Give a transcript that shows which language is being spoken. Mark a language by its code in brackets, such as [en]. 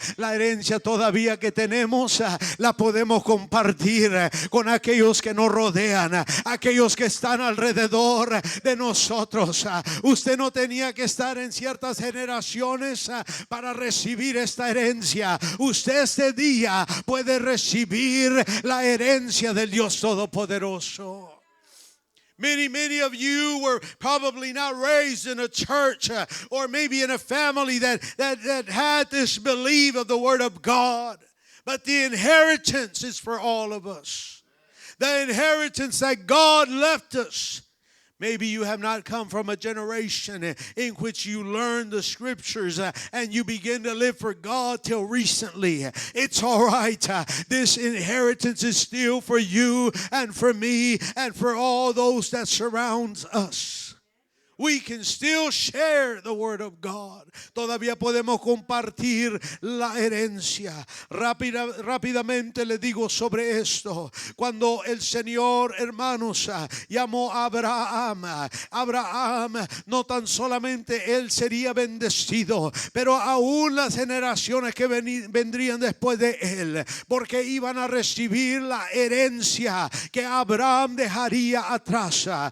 [es] La herencia todavía que tenemos la podemos compartir con aquellos que nos rodean, aquellos que están alrededor de nosotros. Usted no tenía que estar en ciertas generaciones para recibir esta herencia. Usted este día puede recibir la herencia del Dios Todopoderoso. [en] Many of you were probably not raised in a church or maybe in a family that had this belief of the Word of God. But the inheritance is for all of us. The inheritance that God left us. Maybe you have not come from a generation in which you learn the scriptures and you begin to live for God till recently. It's all right. This inheritance is still for you and for me and for all those that surround us. We can still share the word of God. [es] Todavía podemos compartir la herencia. Rápidamente le digo sobre esto. Cuando el Señor, hermanos, llamó a Abraham, no tan solamente él sería bendecido, pero aún las generaciones que vendrían después de él, porque iban a recibir la herencia que Abraham dejaría atrás.